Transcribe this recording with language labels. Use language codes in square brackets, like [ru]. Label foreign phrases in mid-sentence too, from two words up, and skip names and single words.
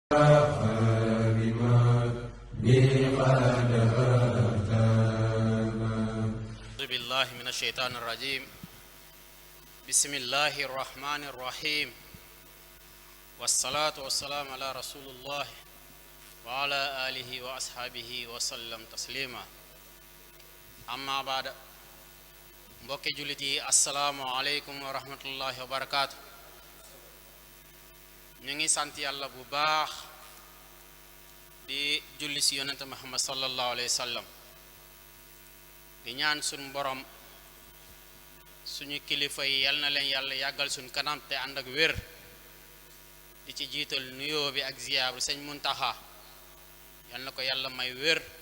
[ar] بالله من الشيطان الرجيم بسم الله الرحمن الرحيم والصلاة والسلام على رسول الله وعلى آله وأصحابه وسلم تسليما أما بعد [wo] mbokki jullit yi [ar] السلام عليكم ورحمة الله وبركاته [wo] ñu ngi sant yàlla bu baax di julli si yonente Muhammad [ar] صلى الله عليه وسلم [wo] di ñaan suñu borom suñu kilifa yi yal na leen yàlla yàggal suñu kanam te ànd ak wér di ci jiital nuyoo bi ak ziyaar bi sëñ Muntaxa yal na ko yàlla may wér